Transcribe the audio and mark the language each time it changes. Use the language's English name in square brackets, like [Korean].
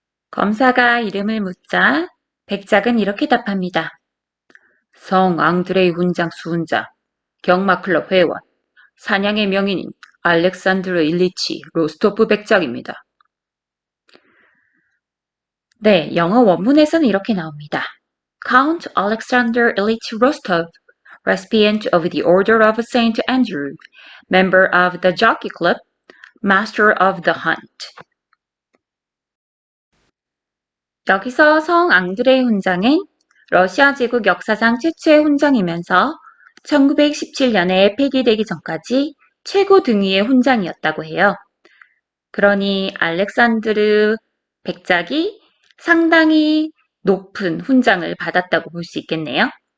[Korean] 검사가 이름을 묻자 백작은 이렇게 답합니다. 성 앙드레이 훈장 수훈자, 경마클럽 회원, 사냥의 명인인 알렉산드르 일리치 로스토프 백작입니다. 네, 영어 원문에서는 이렇게 나옵니다. [English] Count Alexander Ilyich Rostov, recipient of the Order of Saint Andrew, member of the Jockey Club, master of the hunt. [Korean] 여기서 성 앙드레이 훈장은 러시아 제국 역사상 최초의 훈장이면서 1917년에 폐기되기 전까지 최고 등위의 훈장이었다고 해요. 그러니 알렉산드르 백작이 상당히 높은 훈장을 받았다고 볼 수 있겠네요.